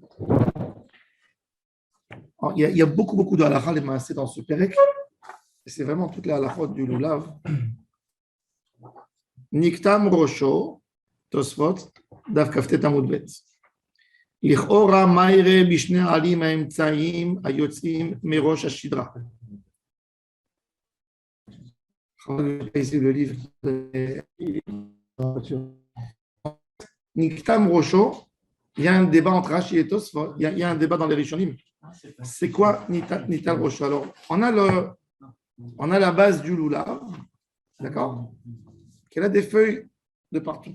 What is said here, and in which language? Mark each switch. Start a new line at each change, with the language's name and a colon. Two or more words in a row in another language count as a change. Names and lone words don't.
French: Il y a beaucoup de halakha les maasé dans ce pérec. C'est vraiment toute la halakha du lulav.
Hebrew: נקטם ראשו תוספות דף כט עמוד ב. לכאורה מה יראה בשני העלים האמצעיים היוצאים מראש השדרה.
French: Ici le livre
Hebrew: נקטם ראשו,
French: il y a un débat entre Rashi et Tosfot, il y a un débat dans les Rishonim. C'est quoi
Hebrew: נקטם ראשו?
French: Alors, on a la base du lulav, d'accord, qu'elle a des feuilles de partout.